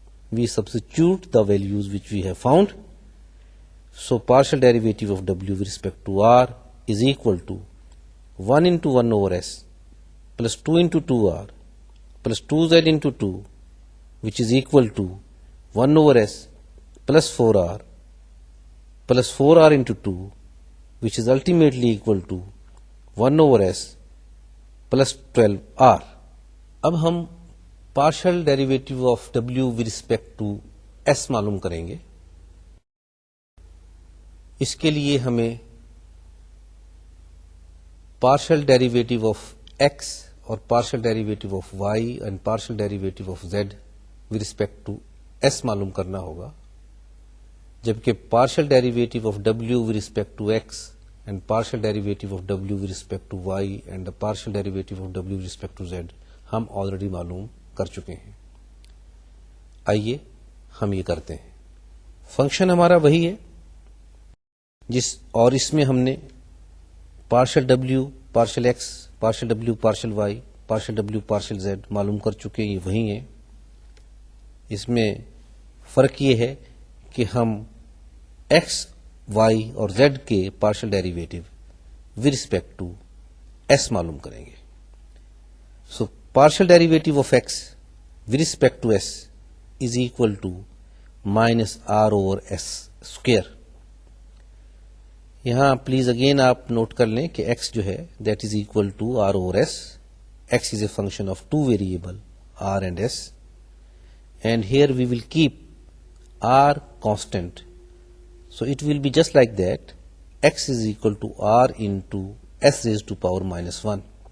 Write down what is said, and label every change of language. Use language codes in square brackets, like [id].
[en] We substitute the values which we have found. So partial derivative of w with respect to r is equal to 1 into 1 over s plus 2 into 2r plus 2z into 2, which is equal to 1 over s plus 4r plus 4r into 2, which is ultimately equal to 1 over s plus 12r. [ur] اب ہم partial derivative of w [en] with respect to s [ur] معلوم کریں گے. اس کے لیے ہمیں partial derivative of x اور partial derivative of y and partial derivative of z [en] with respect to s [ur] معلوم کرنا ہوگا، جبکہ partial derivative of w [en] with respect to x [ur] and partial derivative of w [en] with respect to y [ur] and partial derivative of w [en] with respect to z [ur] ہم already معلوم کر چکے ہیں. آئیے ہم یہ کرتے ہیں. فنکشن ہمارا وہی ہے اور اس میں ہم نے partial w partial x partial w partial y partial w partial z معلوم کر چکے ہیں، یہ وہی ہیں. اس میں فرق یہ ہے کہ ہم x y اور z کے partial derivative [en] with respect to s [ur] معلوم کریں گے. [en] So partial derivative of x with respect to s is equal to minus r over s square. [ur] یہاں پلیز اگین آپ نوٹ کر لیں کہ x جو ہے [en] that is equal to r over s. x is a function of two variable r and s, and here we will keep r constant, so it will be just like that. X is equal to r into s raised to power minus 1.